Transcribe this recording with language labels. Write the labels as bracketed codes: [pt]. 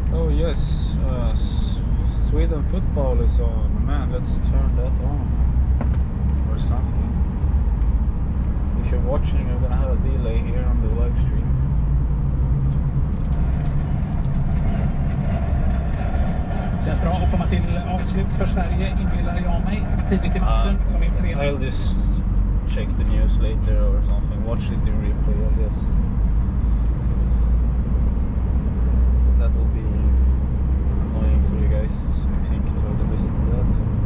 [en] Yes, Sweden football is on. Man, let's turn that on or something. If you're watching, you're gonna have a delay here on the live stream. [sv] Känns bra att komma till avslut för Sverige, inbillar jag mig, tidigt i matchen som är 3. [en] I'll just check the news later or something. Watch it in replay, I guess. That will be annoying for you guys, I think, to have to listen to that.